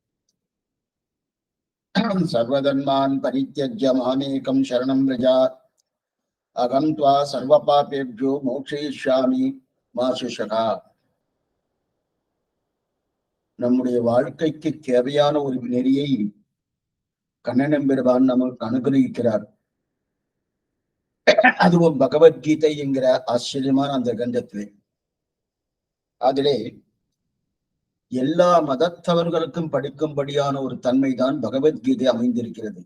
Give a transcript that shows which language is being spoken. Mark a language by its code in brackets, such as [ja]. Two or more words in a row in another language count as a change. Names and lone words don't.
[sa] सर्वधर्मान् परित्यज्य मामेकं शरणं व्रज अहं त्वा सर्वपापेभ्यो मोक्षयिष्यामि मा शुशका. [ta] நம்முடைய வாழ்க்கைக்கு தேவையான ஒரு நெறியை கண்ணன் பெருமான் நமக்கு அனுகிரகிக்கிறார். அதுவும் பகவத்கீதை என்கிற ஆச்சரியமான அந்த கிரந்தத்திலே அதிலே எல்லா மதத்தவர்களுக்கும் படிக்கும்படியான ஒரு தன்மைதான் பகவத்கீதை அமைந்திருக்கிறது.